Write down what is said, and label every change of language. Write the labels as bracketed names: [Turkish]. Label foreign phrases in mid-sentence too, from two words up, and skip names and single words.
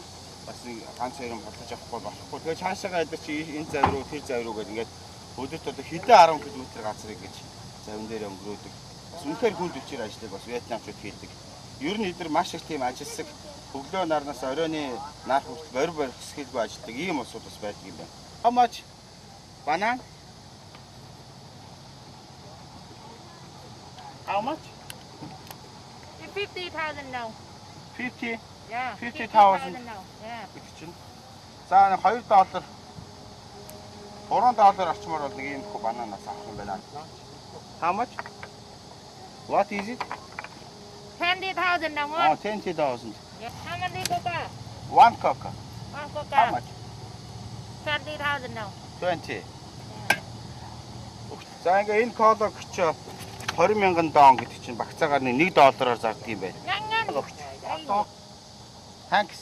[Mongolian] Бас ганц хэрэг бодлож авахгүй болохгүй. Тэгээ цаашаага эдэр чи энэ зав руу тэр зав руу гэж ингээ өдөрт одоо хэдэн 10 км газрыг гэж завин дээр өнгөрөөдөг. Бас үнэхээр хүнд хүчээр ажилладаг бас Вьетнамчууд хийдэг. Ер нь эдгээр маш их тийм ажилсаг өглөө нарнаас оройны нар хүртэл борь хэсгэлгүй ажилладаг ийм улсууд бас байдаг юм байна. [English] How much? Banana? How much? 50,000 now. 50? Yeah. 50,000 now. Yeah. [Mongolian] За $2 $3 орчмоор бол нэг юм хөө бананаас авах юм байна. [English] How much? What is it? 20,000 now. Oh, 20,000. Yeah. How many coca? One coca. One coca. How much? 20,000 now. 20. [Mongolian] За ингээ энэ кола гэж 20,000 дон гэдэг чинь багцаагаар $1 зардаг юм байна. [English] Thanks.